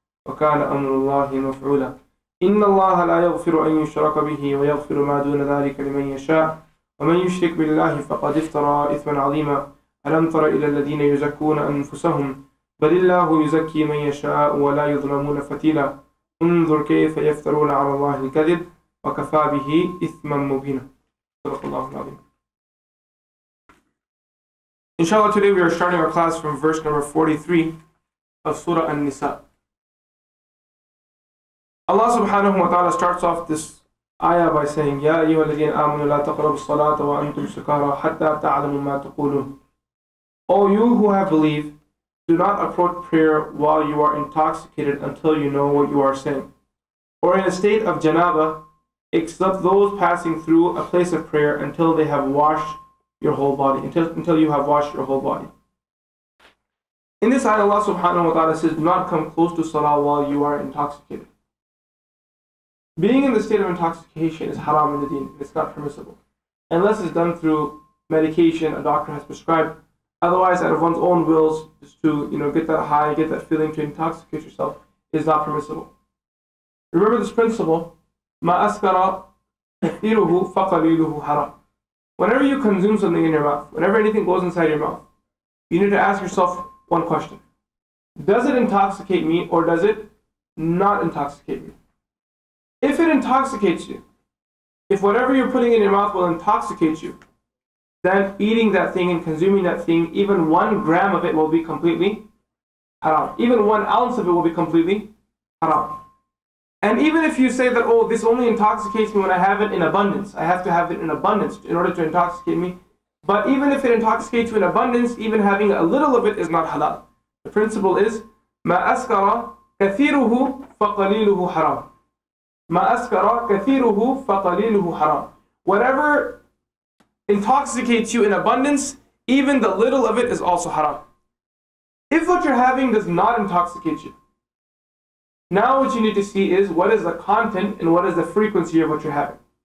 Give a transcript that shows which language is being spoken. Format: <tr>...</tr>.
<ar>وكان أمر الله مفعولا إن الله لا يغفر أن يشرك به ويغفر ما دون ذلك لمن يشاء ومن يشرك بالله فقد افترى إثما عظيما ألم تر إلى الذين يزكون أنفسهم بل الله يزكي من يشاء ولا يظلمون فتيلا انظر كيف يفترون على الله الكذب وكفى به إثما مبينا صدق الله العظيم.</ar> <en>Inshallah, today we are starting our class from verse number 43 of Surah Nisa. Allah subhanahu wa ta'ala starts off this ayah by saying,</en> <ar>يَا أَيُّهَا الَّذِينَ آمَنُوا لَا تَقْرَبُوا الصَّلَاةَ وَأَنْتُمْ سُكَارَى حَتَّى تَعْلَمُوا مَا تَقُولُونَ.</ar> <en>O you who have believed, do not approach prayer while you are intoxicated until you know what you are saying, or in a state of janaba, except those passing through a place of prayer until they have washed your whole body, until you have washed your whole body. In this ayah, Allah subhanahu wa ta'ala says, do not come close to salah while you are intoxicated. Being in the state of intoxication is haram in the deen. It's not permissible. Unless it's done through medication a doctor has prescribed. Otherwise, out of one's own wills, just to get that high, get that feeling to intoxicate yourself, is not permissible. Remember this principle,</en> <ar>مَا أَسْكَرَ كَثِيرُهُ فَقَلِيلُهُ حَرَامٌ.</ar> <en>Whenever you consume something in your mouth, whenever anything goes inside your mouth, you need to ask yourself one question. Does it intoxicate me or does it not intoxicate me? If it intoxicates you, if whatever you're putting in your mouth will intoxicate you, then eating that thing and consuming that thing, even 1 gram of it will be completely haram. Even 1 ounce of it will be completely haram. And even if you say that, oh, this only intoxicates me when I have it in abundance, I have to have it in abundance in order to intoxicate me. But even if it intoxicates you in abundance, even having a little of it is not halal. The principle is,</en> <ar>مَا أَسْكَرَ كَثِيرُهُ فَقَلِيلُهُ حَرَامٌ. مَا أَسْكَرَ كَثِيرُهُ فَقَلِيلُهُ حَرَامٌ.</ar> <en>Whatever intoxicates you in abundance, even the little of it is also haram. If what you're having does not intoxicate you, now what you need to see is what is the content and what is the frequency of what you're having.</en>